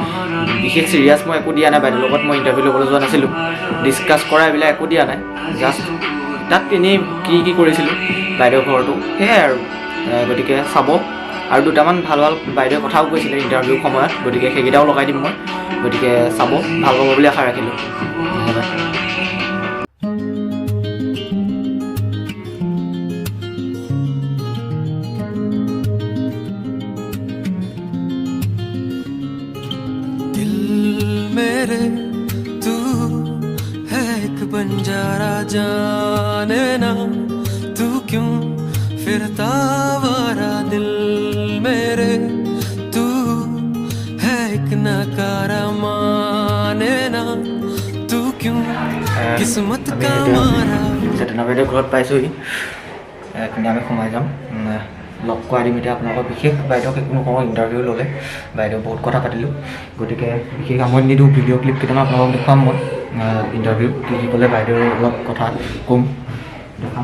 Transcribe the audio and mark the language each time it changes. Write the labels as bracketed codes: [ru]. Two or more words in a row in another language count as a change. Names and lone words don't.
[as] বিশেষ চিৰিয়াছ মই একো দিয়া নাই, বাইদেউৰ লগত মই ইণ্টাৰভিউ ল'বলৈ যোৱা নাছিলোঁ, ডিছকাছ কৰা এইবিলাক একো দিয়া নাই। জাষ্ট তাত এনেই কি কৰিছিলোঁ বাইদেউৰ ঘৰটো, সেয়াই আৰু। গতিকে চাব, আৰু দুটামান ভাল ভাল বাইদেউৰ কথাও কৈছিলে ইণ্টাৰভিউ সময়ত, গতিকে সেইকেইটাও লগাই দিম মই। গতিকে চাব, ভাল পাব বুলি আশা ৰাখিলোঁ। ধন্যবাদ। [hi] मेरे तू है एक बंजारा, जाने ना तू क्यों फिरता वारा। दिल मेरे तू है एक नकारा, माने ना तू क्यों किस्मत का मारा। [as] চেতনা বাইদেউৰ ঘৰত পাইছোঁহি, কিন্তু আমি সোমাই যাম, লগ কৰাই দিম এতিয়া আপোনালোকৰ। বিশেষ বাইদেউক একো নকওঁ, ইণ্টাৰভিউ ল'লে বাইদেউ বহুত কথা পাতিলোঁ। গতিকে বিশেষ আমনি নিদিওঁ, ভিডিঅ' ক্লিপ কেইটামান আপোনালোকক দেখুৱাম মই। ইণ্টাৰভিউ কি ক'লে বাইদেউৰ অলপ কথা ক'ম, দেখাম।